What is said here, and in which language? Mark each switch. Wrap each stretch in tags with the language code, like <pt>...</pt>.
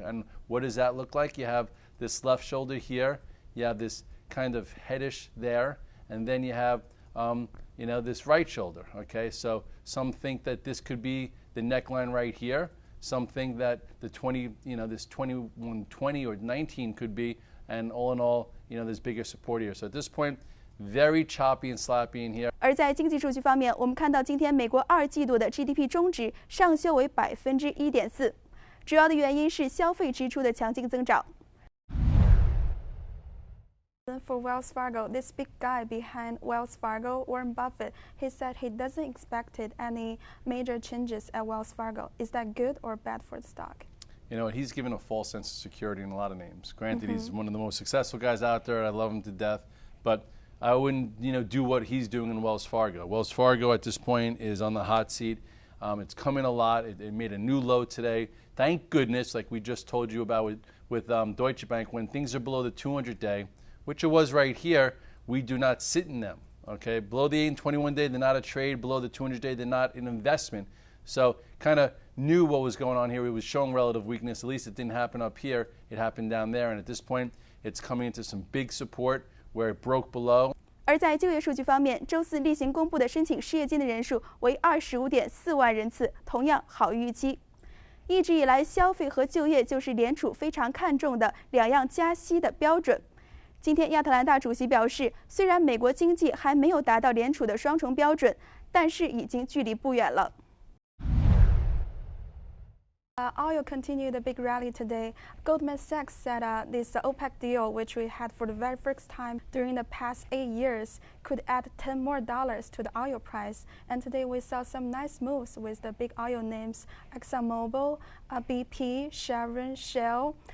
<en>And what does that look like? You have this left shoulder here, you have this kind of headish there, and then you have you know, this right shoulder. Okay, so some think that this could be the neckline right here. Some think that the 20, you know, this 2120 or 19 could be, and all in all, you know, there's bigger support here. So at this point, very choppy and sloppy in here.</en> <zh>而在经济数据方面，我们看到今天美国2季度的 GDP 中值上修为1.4%，主要的原因是消费支出的强劲增长。</zh> <en>For Wells Fargo, this big guy behind Wells Fargo, Warren Buffett, he said he doesn't expect any major changes at Wells Fargo. Is that good or bad for the stock? You know, he's given a false sense of security in a lot of names. Granted, he's one of the most successful guys out there, and I love him to death, but I wouldn't, you know, do what he's doing in Wells Fargo. Wells Fargo at this point is on the hot seat. It's coming a lot. It made a new low today. Thank goodness, like we just told you about with Deutsche Bank, when things are below the 200-day, which it was right here, we do not sit in them. Okay, below the 8 and 21-day, they're not a trade. Below the 200-day, they're not an investment. So kind of knew what was going on here. It was showing relative weakness. At least it didn't happen up here. It happened down there. And at this point, it's coming into some big support where it broke below.</en> <zh>而在就业数据方面，周四例行公布的申请失业金的人数为25.4万人次，同样好于预期。一直以来，消费和就业就是联储非常看重的两样加息的标准。今天，亚特兰大主席表示，虽然美国经济还没有达到联储的双重标准，但是已经距离不远了。</zh> <en>Oil continued a big rally today. Goldman Sachs said this OPEC deal, which we had for the very first time during the past 8 years, could add $10 more to the oil price. And today we saw some nice moves with the big oil names: ExxonMobil, BP, Chevron, Shell.</en>